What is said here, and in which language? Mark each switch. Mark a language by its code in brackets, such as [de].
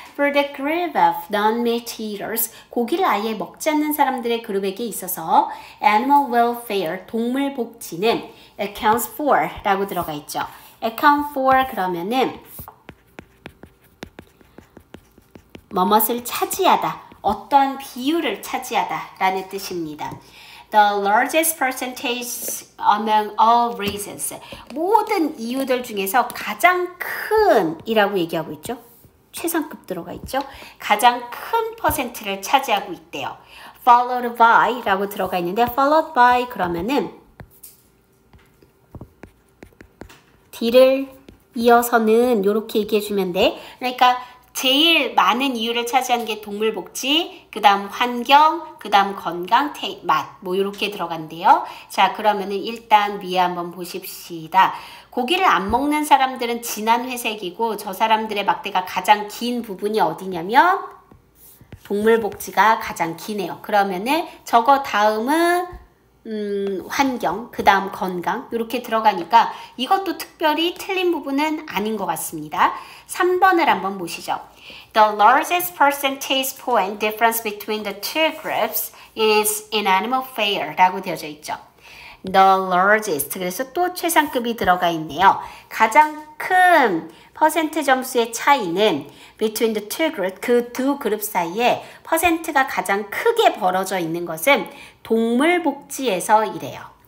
[en] For the group of non-meat eaters, [ko] 고기를 아예 먹지 않는 사람들의 그룹에게 있어서 animal welfare, 동물 복지는 [en] accounts for [ko] 라고 들어가 있죠. account for 그러면은 뭐뭇을 차지하다, 어떠한 비율을 차지하다 라는 뜻입니다. [en] The largest percentage among all races. [ko] 모든 이유들 중에서 가장 큰 이라고 얘기하고 있죠. 최상급 들어가 있죠. 가장 큰 퍼센트를 차지하고 있대요. Followed by 라고 들어가 있는데 followed by 그러면은 뒤를 이어서는 이렇게 얘기해 주면 돼. 그러니까 제일 많은 이유를 차지하는 게 동물복지, 그 다음 환경, 그 다음 건강, 맛, 뭐 이렇게 들어간대요. 자, 그러면은 일단 위에 한번 보십시다. 고기를 안 먹는 사람들은 진한 회색이고 저 사람들의 막대가 가장 긴 부분이 어디냐면 동물복지가 가장 기네요. 그러면은 저거 다음은 환경, 그 다음 건강 이렇게 들어가니까 이것도 특별히 틀린 부분은 아닌 것 같습니다. 3번을 한번 보시죠. [en] The largest percentage point difference between the two groups is in animal fare [ko] 라고 되어져 있죠. The largest, 그래서 또 최상급이 들어가 있네요. 가장 큰 퍼센트 점수의 차이는 [en] between the two group, [ko] 그 두 그룹 사이에 퍼센트가 가장 크게 벌어져 있는 것은 동물복지에서 이래요.